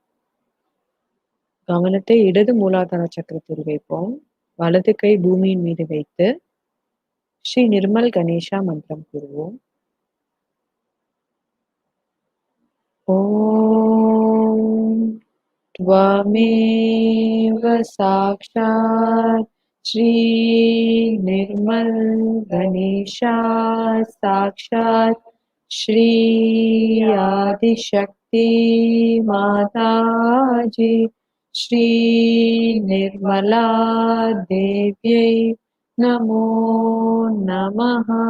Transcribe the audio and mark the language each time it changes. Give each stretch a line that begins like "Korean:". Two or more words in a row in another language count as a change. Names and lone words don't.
Tamil: கவனத்தை இடது மூலாதார சக்கரத்தில் வைப்போம். வலது கை பூமியின் மீது வைத்து ஸ்ரீ நிர்மல் கணேசா மந்திரம் கூறுவோம்.
Sanskrit: ஓம் त्वमेव साक्षात् श्री निर्मल गणेशा साक्षात् श्री आदिशक्ति माताजी श्री निर्मला देव्यै नमो नमः।